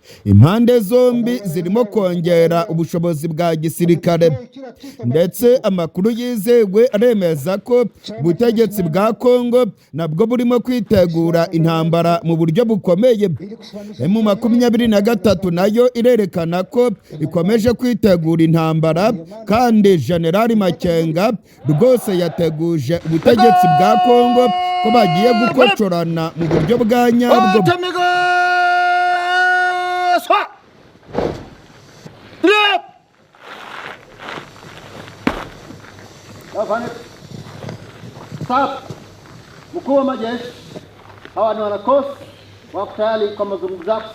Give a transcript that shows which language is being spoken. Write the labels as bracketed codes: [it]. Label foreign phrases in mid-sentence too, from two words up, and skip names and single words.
[rw] Impande zombi zirimo kongera ubushobozi bwa gisirikare, ndetse amakuru yizewe aremeza ko ubutegetsi bwa Kongo nabwo burimo kwitegura intambara mu buryo bukomeye. M23 nayo irerekana ko ikomeje kwitegura intambara, kandi General Makenga rwose yateguje ubutegetsi bwa Kongo ko bagiye gukocorana mu buryo bwa nyabwo. [sw] Mkuu wa majeshi, hawa ni wanakosi wako tayari kwa mazungumzo yako.